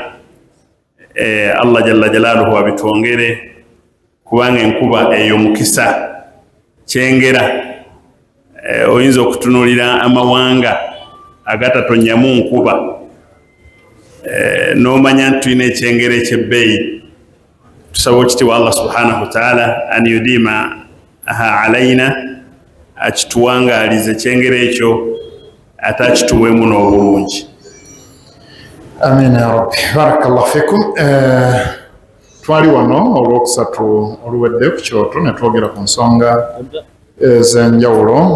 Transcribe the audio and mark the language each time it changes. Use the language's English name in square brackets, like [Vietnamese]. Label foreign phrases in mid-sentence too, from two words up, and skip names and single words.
[Arabic] الله جل جلاله [Ganda] abitwongere kubanga enkuba eyo mukisa kyengera. Oyinza okutunuulira amawanga agatatonyamu nkuba n'omanya nti tulina ekyengera ekyebbeeyi. Tusaba ekitiibwa [Arabic] الله سبحانه وتعالى أن يديمها علينا, [Ganda] akituwangaalize ekyengera ekyo ate akituwemu n'obulungi. [Arabic] آمين يا رب. بارك الله فيكم. [Ganda] Twali wano olwokusatu oluwedde ku kyoto ne twogera ku nsonga ez'enjawulo.